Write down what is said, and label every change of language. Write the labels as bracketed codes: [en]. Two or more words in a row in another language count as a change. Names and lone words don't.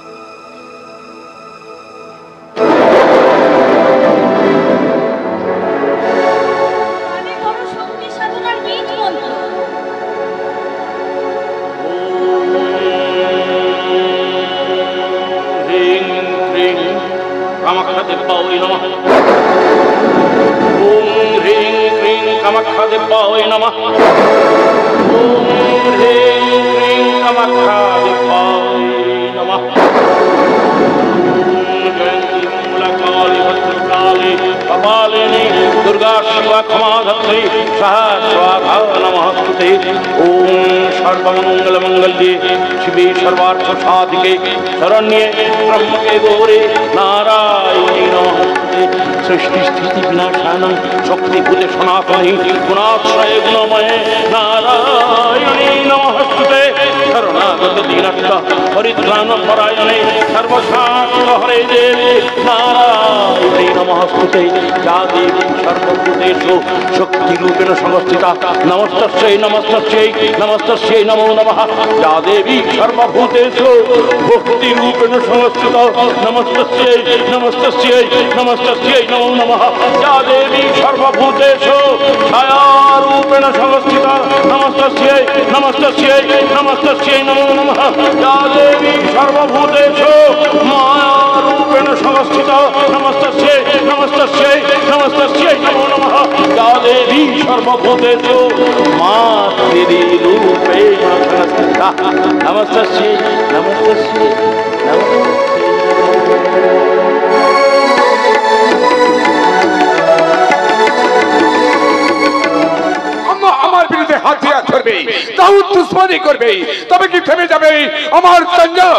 [bn] শক্তি সাধনার বীজ মন্ত্র। [sa] কামাখ্যা দেবায় নমঃ। ওম হ্রিং ক্রিং কামাখ্যা দেবায় নমঃ। ওম হ্রিং ক্রিং কামাখ্যা দেবায় নমঃ। জয়ন্তী মঙ্গলা কালী ভদ্রকালী কপালিনী দুর্গা শিবা ক্ষমা ধত্রী সাহা স্বাহা নমস্তুতে। ওম সর্বমঙ্গল মঙ্গলে শিবে সর্বার্থ সাধিকে শরণ্যে ব্রহ্মকে গৌরে নারায়ণী নমস্তুতে। সৃষ্টি স্থিতি বিনাশানং শক্তিভূতে সনাতনী গুণাশ্রয়ে গুণময়ে নারায়ণী নমস্তুতে। শরণাগত দীনত্ব পরিত্রাণ পরায়ণে সর্বশান্ত হরে দেবে নারায়ণী নমস্তুতে। যা দেবী সর্বভূতেষু শক্তিরূপেণ সংস্থিতা নমস্তস্যৈ নমস্তস্যৈ নমস্তস্যৈ নমো নমঃ। যা দেবী সর্বভূতেষু ভক্তিরূপেণ সংস্থিতা নমস্তস্যৈ নমস্তস্যৈ নমস্তস্যৈ নমো নমঃ। যা দেবী সর্বভূতেষু ছায়ারূপেণ সংস্থিতা নমস্তস্যৈ নমস্তস্যৈ নমস্তস্যৈ নমো নমঃ। যা দেবী সর্বভূতেষু মায়ারূপেণ সংস্থিতা নমস্তস্যৈ নমস্তস্যৈ নমস্তস্যৈ নমো নমঃ। যা দেবী সর্বভূতেষু মাতৃরূপেণ সংস্থিতা নমস্তস্যৈ নমস্তস্যৈ নমস্তস্যৈ। [bn] আমার বিরুদ্ধে হাতিয়ার করবে, দাউদ দুশ্মনী করবে, তবে কি থেমে যাবে আমার সংযম?